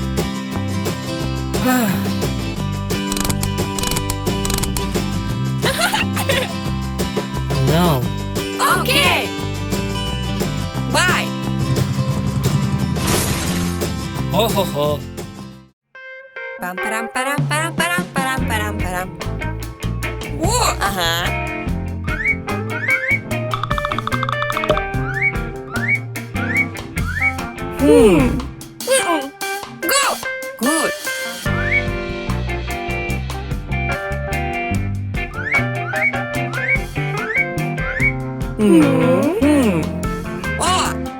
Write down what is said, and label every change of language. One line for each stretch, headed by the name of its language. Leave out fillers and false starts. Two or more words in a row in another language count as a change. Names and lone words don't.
English: No. Okay! Bye! Oh ho ho. Pam param param param param param param param. Whoa! Go! Good! Oh!